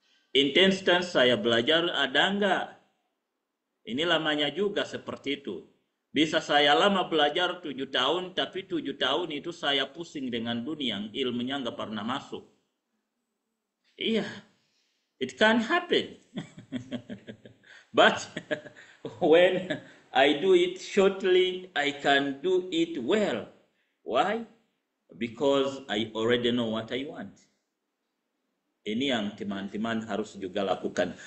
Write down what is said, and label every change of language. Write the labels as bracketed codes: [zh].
[id] Intensitas saya belajar ada enggak? Ini lamanya juga seperti itu. Bisa saya lama belajar 7 tahun, tapi 7 tahun itu saya pusing dengan dunia, ilmunya nggak pernah masuk. [en] Iya, it can happen. But when I do it shortly, I can do it well. Why? Because I already know what I want. [id] Ini yang teman-teman harus juga lakukan.